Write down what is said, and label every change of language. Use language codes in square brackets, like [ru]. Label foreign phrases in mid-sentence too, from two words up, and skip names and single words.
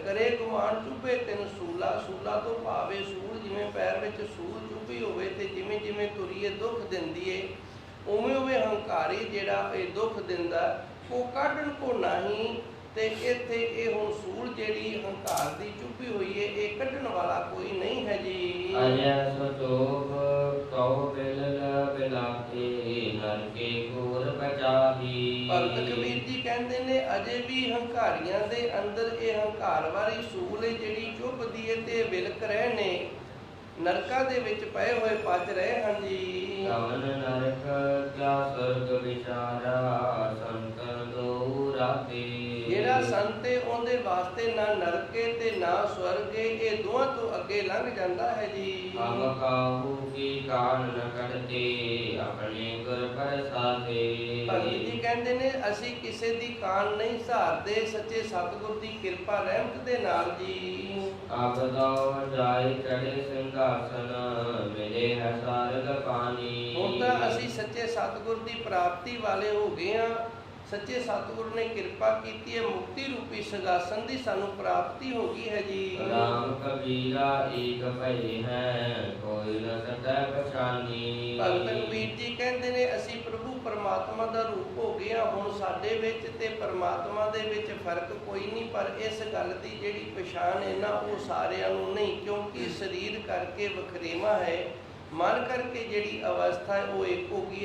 [pa] ਕਰੇ ਗੁਮਾਨ ਚੁੱਭੇ ਤਿੰਨ ਸੂਲਾ, ਸੂਲਾ ਤੋਂ ਭਾਵੇਂ ਸੂਲ, ਜਿਵੇਂ ਪੈਰ ਵਿੱਚ ਸੂਲ ਚੁੱਭੀ ਹੋਵੇ ਤੇ ਜਿਵੇਂ ਜਿਵੇਂ ਤੁਰੀਏ ਦੁੱਖ ਦਿੰਦੀ ਏ, ਉਵੇਂ ਉਵੇਂ ਹੰਕਾਰੀ ਜਿਹੜਾ ਇਹ ਦੁੱਖ ਦਿੰਦਾ ਉਹ ਕੱਢਣ ਕੋ ਨਹੀਂ। ਤੇ ਇੱਥੇ ਇਹ ਹੁਣ ਸੂਲ ਜਿਹੜੀ ਹੰਕਾਰ ਦੀ ਚੁੱਭੀ ਹੋਈ ਏ ਇਹ ਕੱਢਣ ਵਾਲਾ ਕੋਈ ਨਹੀਂ ਹੈ ਜੀ। [hi] अजय सतोभ कहो बिलल बिलाते नर के घोर बचाही। [pa] ਭਗਤ ਕਬੀਰ ਜੀ ਕਹਿੰਦੇ ਨੇ ਅਜੇ ਵੀ ਹੰਕਾਰੀਆਂ ਦੇ ਅੰਦਰ ਇਹ ਹੰਕਾਰ ਵਾਲੀ ਸੂਲ ਏ ਜਿਹੜੀ ਚੁੱਭਦੀ ਏ ਤੇ ਵਿਲਕ ਰਹੇ ਨੇ, ਨਰਕਾਂ ਦੇ ਵਿੱਚ ਪਏ ਹੋਏ ਪਚ ਰਹੇ ਹਨ ਜੀ। [hi] कवन नरक क्या स्वर्ग विचारा संतन दो राते। [pa] ਜਿਹੜਾ ਸੰਤ ਏ ਉਹਦੇ ਵਾਸਤੇ ਨਾ ਨਰਕੇ ਤੇ ਨਾ ਸਵਰਗੇ, ਇਹ ਦੋਹਾਂ ਤੋਂ ਅੱਗੇ ਲੰਘ ਜਾਂਦਾ ਹੈ ਜੀ। [hi] हम काहू की कान न करते अपने गुर प्रसादे। [pa] ਭਗਤ ਜੀ ਕਹਿੰਦੇ ਨੇ ਅਸੀਂ ਕਿਸੇ ਦੀ ਕਾਨ ਨਹੀਂ ਸਹਾਰਦੇ, ਸੱਚੇ ਸਤਿਗੁਰ ਦੀ ਕਿਰਪਾ ਰਹਿਮਤ ਦੇ ਨਾਲ ਜੀ। [hi] आप दो जाय चढ़े सिंहासन मिले है सारग पानी। [pa] ਹੁਣ ਤਾਂ ਅਸੀਂ ਸੱਚੇ ਸਤਿਗੁਰ ਦੀ ਪ੍ਰਾਪਤੀ ਵਾਲੇ ਹੋ ਗਏ ਹਾਂ। ਸੱਚੇ ਸਤਿਗੁਰ ਨੇ ਕਿਰਪਾ ਕੀਤੀ ਹੈ, ਮੁਕਤੀ ਰੂਪੀ ਸਿੰਘਾਸਨ ਦੀ ਸਾਨੂੰ ਪ੍ਰਾਪਤੀ ਹੋ ਗਈ ਹੈ ਜੀ। [hi] राम कबीरा एक भई है कोई न सकै पछानी। [pa] ਭਗਤ ਕਬੀਰ ਜੀ ਕਹਿੰਦੇ ਨੇ ਅਸੀਂ ਪ੍ਰਭੂ ਪਰਮਾਤਮਾ ਦਾ ਰੂਪ ਹੋ ਗਏ ਹਾਂ। ਹੁਣ ਸਾਡੇ ਵਿੱਚ ਤੇ ਪਰਮਾਤਮਾ ਦੇ ਵਿੱਚ ਫਰਕ ਕੋਈ ਨਹੀਂ, ਪਰ ਇਸ ਗੱਲ ਦੀ ਜਿਹੜੀ ਪਛਾਣ ਹੈ ਨਾ ਉਹ ਸਾਰਿਆਂ ਨੂੰ ਨਹੀਂ, ਕਿਉਂਕਿ ਸਰੀਰ ਕਰਕੇ ਵਖਰੇਵਾ ਹੈ, ਮਨ ਕਰਕੇ ਜਿਹੜੀ ਅਵਸਥਾ ਹੈ ਉਹ ਇੱਕ ਹੋ ਗਈ ਹੈ।